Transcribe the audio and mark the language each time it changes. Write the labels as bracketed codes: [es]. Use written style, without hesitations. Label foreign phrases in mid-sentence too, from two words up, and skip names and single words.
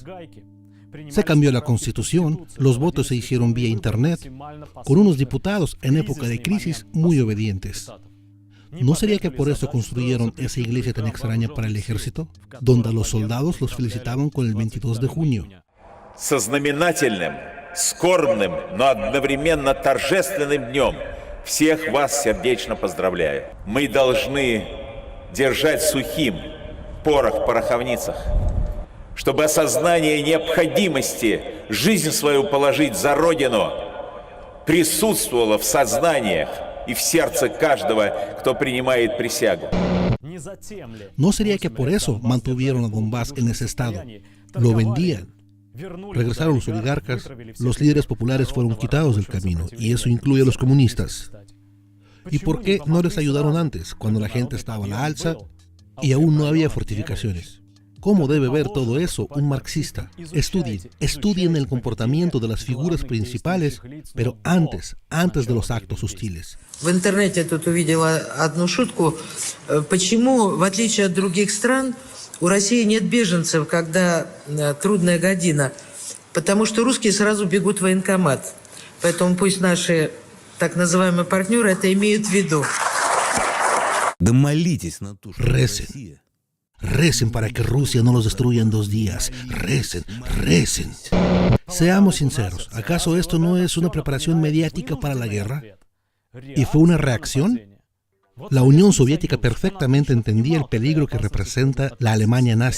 [es] Se cambió la constitución, los votos se hicieron vía internet, con unos diputados en época de crisis muy obedientes. ¿No sería que por eso construyeron esa iglesia tan extraña para el ejército, donde los soldados los felicitaban con el 22 de junio? [ru] Со знаменательным, скорбным, но одновременно торжественным днем Всех вас сердечно поздравляю. Мы должны держать сухим порох в пороховницах, чтобы осознание необходимости жизнь свою положить за Родину присутствовало в сознаниях и в сердце каждого, кто принимает присягу. [es] ¿No sería que por eso mantuvieron a Donbass en ese estado? Lo vendían. Regresaron los oligarcas, los líderes populares fueron quitados del camino, y eso incluye a los comunistas. ¿Y por qué no les ayudaron antes, cuando la gente estaba a la alza y aún no había fortificaciones? ¿Cómo debe ver todo eso un marxista? Estudien el comportamiento de las figuras principales, pero antes de los actos hostiles. [ru] В интернете тут увидела одну шутку. Почему, в отличие от других стран, у России нет беженцев, когда трудная година? Потому что русские сразу бегут в военкомат. Поэтому пусть наши так называемые партнеры это имеют в виду. Да молитесь на ту, что Россия. [es] Recen para que Rusia no los destruya en 2 días. Recen. Seamos sinceros, ¿acaso esto no es una preparación mediática para la guerra? ¿Y fue una reacción? La Unión Soviética perfectamente entendía el peligro que representa la Alemania nazi.